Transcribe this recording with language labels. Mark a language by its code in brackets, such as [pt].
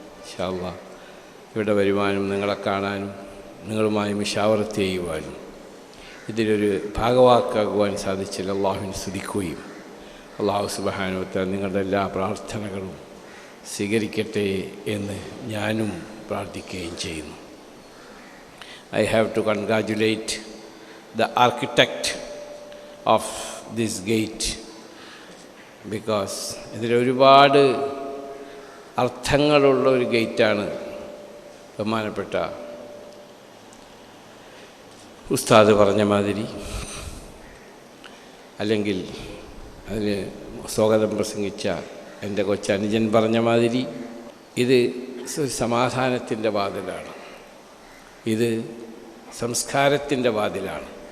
[ml] ഇൻഷാ അല്ലാഹ് ഇവിടെ വരുവാനും നിങ്ങളെ കാണാനും നിങ്ങളുമായി മുശാവറത്ത് ചെയ്യുവാനും ഇതിലൊരു ഭാഗവാക്കാകുവാൻ സാധിച്ചില്ല. അള്ളാഹുവിനെ സ്തുതിക്കുകയും അള്ളാഹു സുബ്ഹാനഹു വ തആല നിങ്ങളുടെ എല്ലാ പ്രാർത്ഥനകളും സ്വീകരിക്കട്ടെ എന്ന് ഞാനും പ്രാർത്ഥിക്കുകയും ചെയ്യുന്നു. [en] I have to congratulate the architect of this gate because [ml] ഇതിലൊരുപാട് അർത്ഥങ്ങളുള്ള ഒരു ഗേറ്റാണ്. ബഹുമാനപ്പെട്ട ഉസ്താദ് പറഞ്ഞ മാതിരി, അല്ലെങ്കിൽ അതിന് സ്വാഗതം പ്രസംഗിച്ച എൻ്റെ കൊച്ചനുജൻ പറഞ്ഞ മാതിരി, ഇത് സമാധാനത്തിൻ്റെ വാതിലാണ്, ഇത് സംസ്കാരത്തിൻ്റെ വാതിലാണ്,